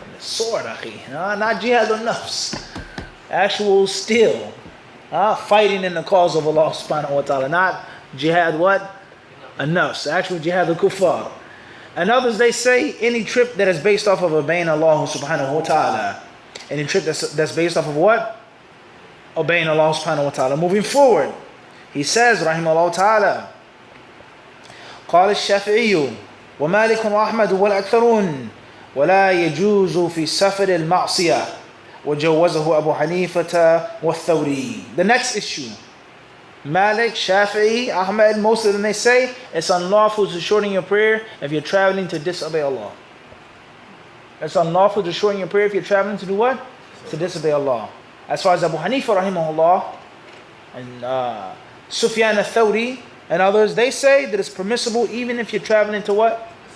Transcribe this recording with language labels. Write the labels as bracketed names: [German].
[English] Sword, akhi. Not jihad or nafs. Actual steel. Fighting in the cause of Allah subhanahu wa ta'ala. Not jihad what? A nafs. Actual jihad al-kuffar. And others, they say any trip that is based off of obeying Allah subhanahu wa ta'ala. Any trip that's based off of what? Obeying Allah subhanahu wa ta'ala. Moving forward, he says, rahimahullah ta'ala, [Arabic] قال الشافعي ومالك وأحمد والأكثرون ولا يجوز في سفر المعصية وجوزه أبو حنيفة والثوري. [English] The next issue, Malik, Shafi'i, Ahmad, most of them they say it's unlawful to shorten your prayer if you're traveling to disobey Allah. It's unlawful to shorten your prayer if you're traveling to do what? To disobey Allah. As far as Abu Hanifa rahimahullah and Sufyan al-Thawri and others, they say that it's permissible even if you're traveling to what?